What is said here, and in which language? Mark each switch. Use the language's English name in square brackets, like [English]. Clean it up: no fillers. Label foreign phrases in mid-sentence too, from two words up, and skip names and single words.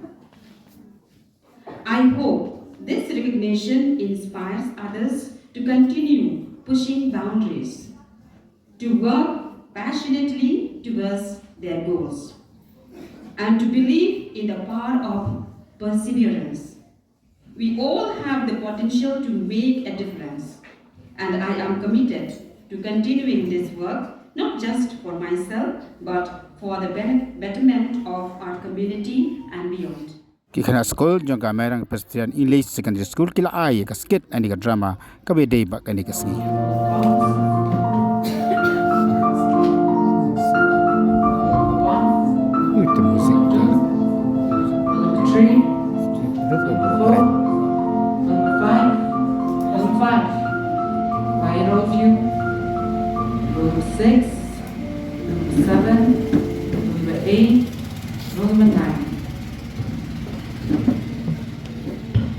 [English] I hope this recognition inspires others to continue pushing boundaries, to work passionately towards their goals, and to believe in the power of perseverance. We all have the potential to make a difference, and I am committed to continuing this work, not just for myself, but for the betterment of our community and beyond. [Khasi] Kikana sekolah jangka Mairang Presbyterian English Secondary School kila ai ka skit ani ka drama ka bedai bak ani ka sni. [Indonesian] Itu musik. [English] 3, 4, 5, I wrote you, room 6, room 7, room 8, room 9.